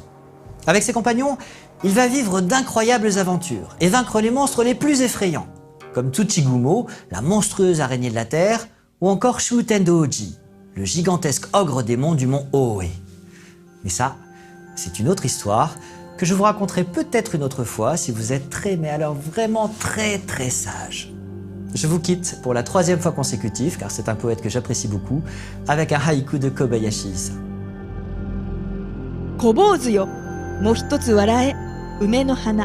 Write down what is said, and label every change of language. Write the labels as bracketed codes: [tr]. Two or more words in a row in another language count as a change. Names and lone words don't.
[fr] Avec ses compagnons, il va vivre d'incroyables aventures et vaincre les monstres les plus effrayants, comme Tsuchigumo, la monstrueuse araignée de la terre, ou encore Shutendo-Oji, le gigantesque ogre démon du mont Oe. Mais ça, c'est une autre histoire que je vous raconterai peut-être une autre fois si vous êtes mais alors vraiment très sage. Je vous quitte pour la 3e fois consécutive, car c'est un poète que j'apprécie beaucoup, avec un haïku de Kobayashi Issa. [ja] 小坊主よ、もう一つ笑え、梅の花。